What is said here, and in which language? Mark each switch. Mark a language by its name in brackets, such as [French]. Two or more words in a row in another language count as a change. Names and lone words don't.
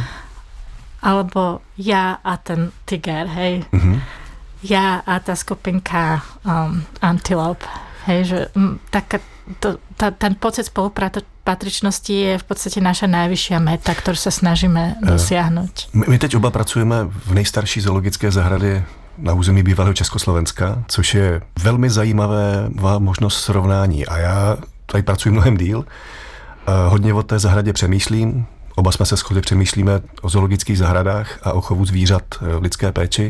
[Slovak] Alebo ja a ten tiger, hej. Ja a tá skupinka antilop. Hej, že ten pocit spolupatričnosti je v podstate naša najvyššia meta, ktorú sa snažíme dosiahnuť. [Czech] My teď oba pracujeme v nejstarší zoologické zahradě na území bývalého Československa, což je velmi zajímavé možnost srovnání. A já tady pracuji mnohem díl. Hodně o té zahradě přemýšlím. Oba jsme se shodli, přemýšlíme o zoologických zahradách a o chovu zvířat v lidské péči.